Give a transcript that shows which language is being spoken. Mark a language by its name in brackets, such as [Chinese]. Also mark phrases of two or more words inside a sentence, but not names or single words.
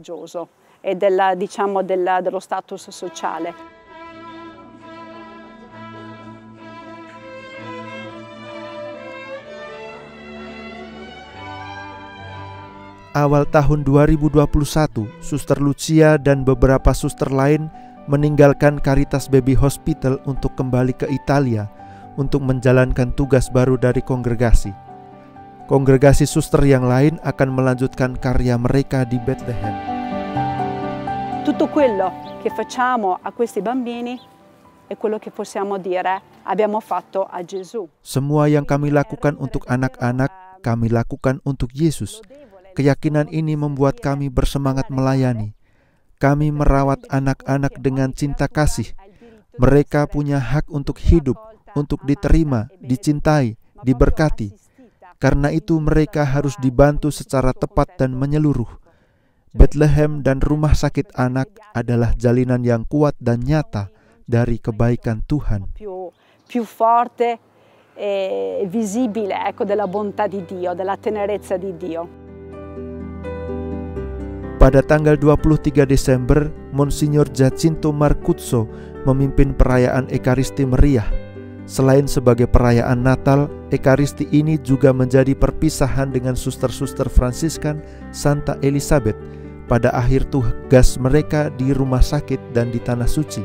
[Indonesian] Awal tahun 2021, Suster Lucia dan beberapa suster lain meninggalkan Caritas Baby Hospital untuk kembali ke Italia untuk menjalankan tugas baru dari kongregasi. Kongregasi suster yang lain akan melanjutkan karya mereka di Bethlehem. [Italian] Tutto quello che facciamo a questi bambini è quello che possiamo dire abbiamo fatto a Gesù. [Indonesian] Semua yang kami lakukan untuk anak-anak, kami lakukan untuk Yesus. Keyakinan ini membuat kami bersemangat melayani. Kami merawat anak-anak dengan cinta kasih. Mereka punya hak untuk hidup, untuk diterima, dicintai, diberkati. Karena itu mereka harus dibantu secara tepat dan menyeluruh. Bethlehem dan rumah sakit anak adalah jalinan yang kuat dan nyata dari kebaikan Tuhan. [Italian] Più forte e visibile, ecco, della bontà di Dio, della tenerezza di Dio. [Indonesian] Pada tanggal 23 Desember, Monsignor Giacinto Marcuzzo memimpin perayaan Ekaristi Meriah. Selain sebagai perayaan Natal, Ekaristi ini juga menjadi perpisahan dengan suster-suster Fransiskan Santa Elizabeth pada akhir tugas mereka di rumah sakit dan di Tanah Suci.